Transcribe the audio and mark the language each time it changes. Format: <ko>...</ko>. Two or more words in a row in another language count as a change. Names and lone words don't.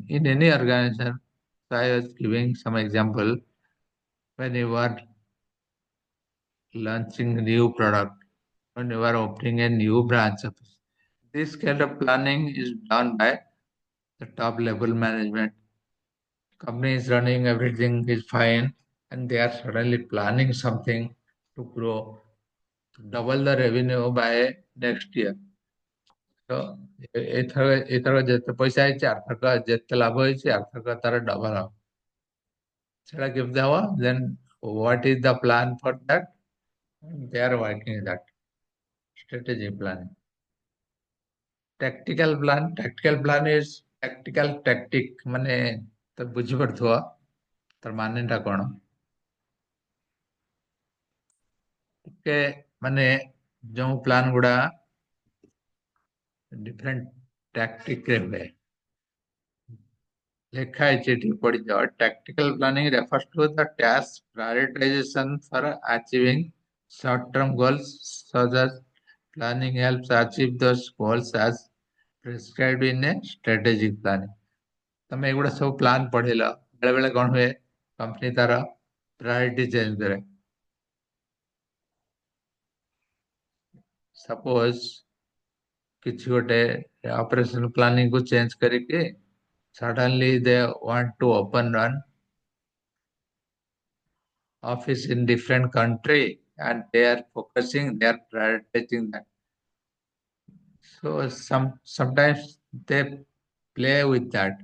<en>In any organization, so I was giving some example when you are launching a new product, when you are opening a new branch office. This kind of planning is done by the top level management. Company is running, everything is fine, and they are suddenly planning something to grow, to double the revenue by next year.</en> <or>ତ ଏଥର ଯେତେ ପଇସା ହେଇଛି ଆର୍ଥକ ଯେତେ ଲାଭ ହେଇଛି ଆର୍ଥକ ତାର ଡବଲ ହବ। ସେଟା କେମିତି ହବ?</or> <en>ଦେନ୍ what is the plan for that? They are working that strategy plan. Tactical plan is tactical tactic</en> <or>ମାନେ ତ ବୁଝିପାରୁଥିବ ତାର ମାନେଟା କଣ? ଟିକେ ମାନେ ଯୋଉ ପ୍ଲାନ ଗୁଡା</or> <en>different tactic</en> <or>ରେ ହୁଏ ଲେଖା ହେଇଛି ଏଠି ପଢିଯାଅ</or> <en>tactical planning refers to the task prioritization for achieving short-term goals such as planning helps achieve those goals as prescribed in a strategic planning।</en> <or>ତମେ ଏଗୁଡା ସବୁ ପ୍ଲାନ ପଢିଲ ବେଳେ ବେଳେ କଣ ହୁଏ କମ୍ପାନୀ ତାର ପ୍ରାୟୋରିଟି ଚେଞ୍ଜ କରେ। ସପୋଜ କିଛି ଗୋଟେ ଅପରେସନ ପ୍ଲାନିଂ କୁ ଚେଞ୍ଜ କରିକି</or> <en>suddenly they want to open an office in different country and they are prioritizing that. So sometimes they play with that.</en>